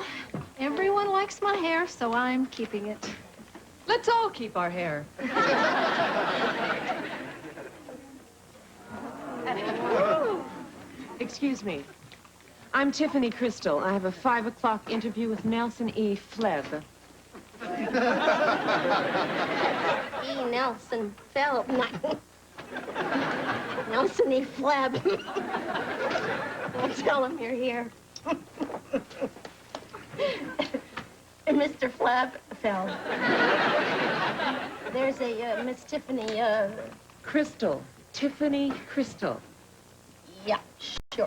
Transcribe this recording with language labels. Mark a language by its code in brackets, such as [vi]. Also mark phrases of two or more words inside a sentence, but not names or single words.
[en] Everyone likes my hair, so I'm keeping it. Let's all keep our hair. Excuse me. I'm Tiffany Crystal. I have a 5 o'clock interview with Nelson E. Felbs. E. Nelson Felbs. Nelson E. Felbs. I'll tell him you're here. Mr. Felbs. There's a Miss Tiffany, Crystal. Tiffany Crystal. Yeah, sure.